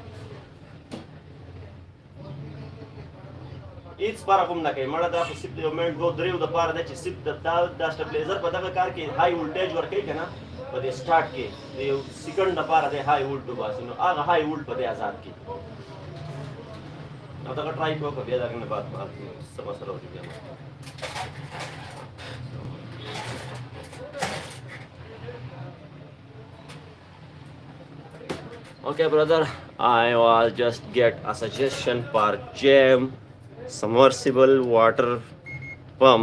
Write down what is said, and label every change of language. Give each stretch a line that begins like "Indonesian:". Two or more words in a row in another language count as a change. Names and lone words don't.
Pashto: هېڅ فرق هم نه کوي مړه دا خو صرف د یو منټ دوه دریو دپاره ده چې صرف دا سټیبلایزر په دغه کار کې
English: high voltage
Pashto: ورکوي که نه په دې سټارټ کې د یو سیکنډ دپاره دی
English: high volt
Pashto: وباسي نو هغه
English: high volt
Pashto: په دې آزاد کړي او دغه ټرای کوه که بیا دغه نه بعد څه مسله وکړي بیا
English: Okay, brother, I will just get a suggestion for jam submersible water pump.